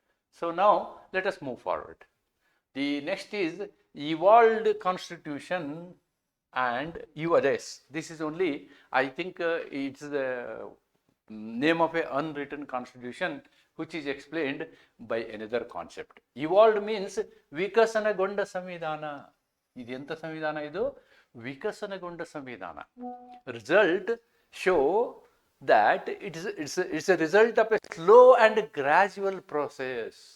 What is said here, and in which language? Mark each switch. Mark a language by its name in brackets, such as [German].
[English] So now let us move forward. The next is evolved constitution and URS. This is only, I think it's the name of a unwritten constitution which is explained by another concept. Evolved means [Kannada] ವಿಕಸನಗೊಂಡ ಸಂವಿಧಾನ. ಇದೆಂಥ ಸಂವಿಧಾನ ಇದು? ವಿಕಸನಗೊಂಡ ಸಂವಿಧಾನ. [English] Result show that it's a result of a slow and gradual process.